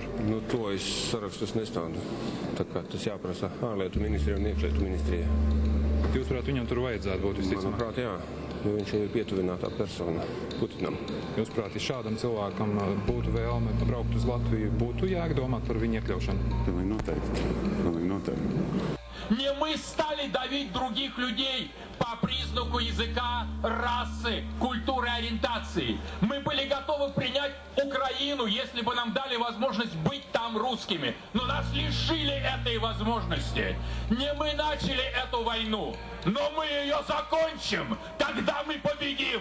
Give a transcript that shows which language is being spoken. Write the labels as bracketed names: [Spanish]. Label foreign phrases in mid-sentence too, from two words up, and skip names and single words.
[Latvian] Nu, to es sarakstus nestādu. Tā kā tas jāprasa ārlietu ministrijai un iekšlietu ministrijai. Jūsuprāt, viņam tur vajadzētu būt visticamāk? Manuprāt, jā, jo viņš ir pietuvinātā persona Putinam. Jūsuprāt, ja šādam cilvēkam būtu vēlme braukt uz Latviju, būtu jādomāt par viņu iekļaušanu? Pilnīgi noteikti. [Russian] Не мы стали давить других людей по признаку языка, расы, культуры, ориентации. Мы были готовы принять Украину, если бы нам дали возможность быть там русскими. Но нас лишили этой возможности. Не мы начали эту войну, но мы ее закончим, когда мы победим.